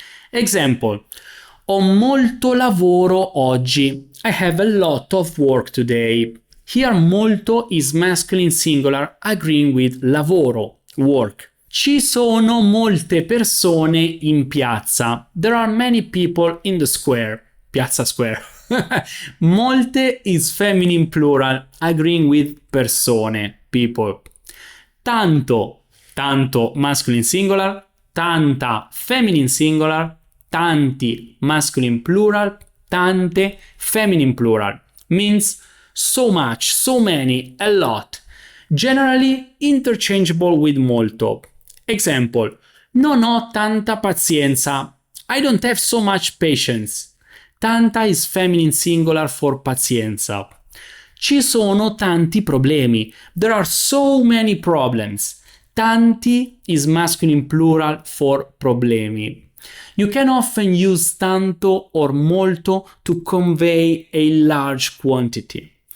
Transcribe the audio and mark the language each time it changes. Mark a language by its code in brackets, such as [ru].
[it] Example: ho molto lavoro oggi. [en] I have a lot of work today. Here molto is masculine singular, agreeing with lavoro, work. [it] Ci sono molte persone in piazza. [en] There are many people in the square. Piazza square. Molte is feminine plural, agreeing with persone, people. Tanto, tanto masculine singular, tanta feminine singular, tanti masculine plural, tante feminine plural. Means so much, so many, a lot. Generally interchangeable with molto. [it] Example: non ho tanta pazienza. [en] I don't have so much patience. Tanta is feminine singular for pazienza. [it] Ci sono tanti problemi. [en] There are so many problems. Tanti is masculine plural for problemi. You can often use tanto or molto to convey a large quantity.